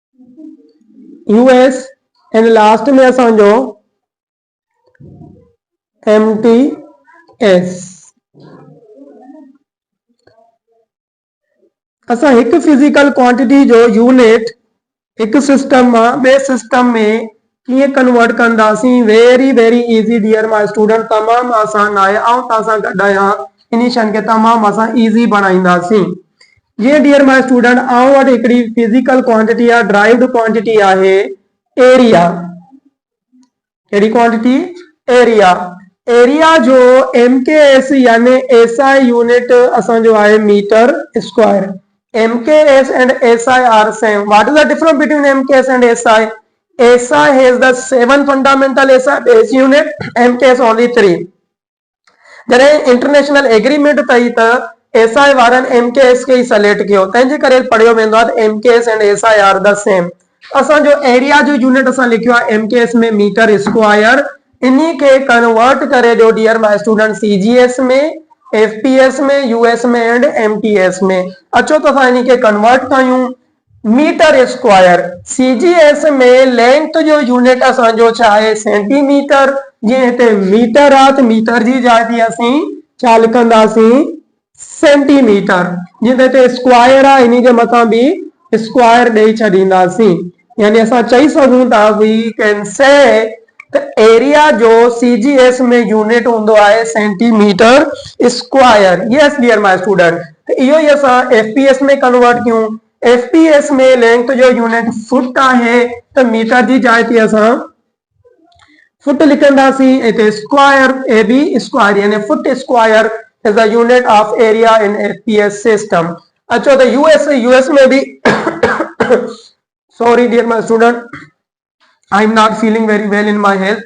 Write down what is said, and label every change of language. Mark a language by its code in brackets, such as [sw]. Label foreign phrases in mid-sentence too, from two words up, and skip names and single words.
[sd] एंड लास्ट में असांजो MTS। असां हिकु फिजिकल क्वांटिटी जो यूनिट एक सिस्टम में सिस्टम में कीअं कन्वर्ट कंदासीं, [en] very very easy dear my student, [sd] तमाम आसान है और तव्हां गॾु आहियां इन शइ खे तमाम असां इजी बणाईंदासीं। जीअं [en] dear my student [sd] आउं वटि हिकिड़ी फिजिकल क्वांटिटी आहे, [en] derived quantity [sd] आहे एरिया। कहिड़ी क्वांटिटी? एरिया। एरिया जो MKS यानी SI यूनिट असांजो आहे [en] metre square. MKS and SI are same. What is the difference between MKS and SI? SI has the 7 fundamental SI base unit, MKS only 3. [sd] जॾहिं [en] international agreement [sd] अथई त SI वारनि MKS खे ई सलेक्ट कयो, तंहिंजे करे पढ़ियो वेंदो आहे त [en] MKS and SI are the same। [sd] असांजो एरिया जो यूनिट असां लिखियो आहे MKS में [en] metre square. [sd] इन्ही खे कन्वर्ट करे ॾियो [en] dear my student [sd] CGS में, FPS में, US में एंड MTS में। अचो तो असां इन्ही खे कन्वर्ट कयूं [en] metre square. [sd] CGS में लेंथ जो यूनिट असांजो छा आहे? सेंटीमीटर। जीअं हिते मीटर आहे त मीटर जी जाइ ते असीं छा लिखंदासीं? सेंटीमीटर। जीअं त हिते स्क्वायर आहे इन जे मथां बि स्क्वायर ॾेई छॾींदासीं। यानी असां चई सघूं था [en] we can say [sd] त एरिया जो CGS में यूनिट हूंदो आहे [en] centimetre square. yes dear my student. [sd] त इहो ई असां FPS में कन्वर्ट कयूं। FPS में लेंथ जो यूनिट फुट आहे त मीटर जी जाइ ते असां फुट लिखंदासीं। [en] हिते स्क्वायर ए बी स्क्वायर यानी foot square is the unit of area in FPS system. [sd] अचो त US में भी [en] sorry dear my student, I am not feeling very well in my health.